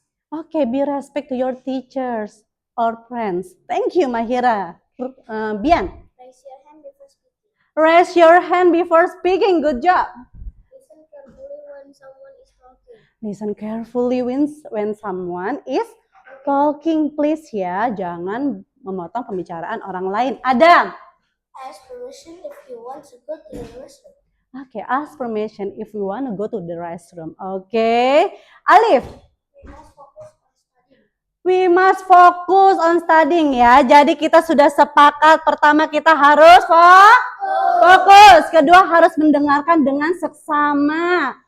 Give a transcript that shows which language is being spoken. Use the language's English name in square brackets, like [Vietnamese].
[English] Oke, be respect to your teachers or friends. Thank you, Mahira. Bian? Raise your hand before speaking. Raise your hand before speaking. Good job. Listen carefully when someone is Listen carefully when someone is talking. talking, please ya. [Indonesian] Jangan memotong pembicaraan orang lain. Adam? [English] Ask permission if you want to go to the restroom. Oke, ask permission if you want to go to the restroom. Oke. Alif? We must focus on studying ya. [Indonesian] Jadi kita sudah sepakat, pertama kita harus fokus. Kedua harus mendengarkan dengan seksama.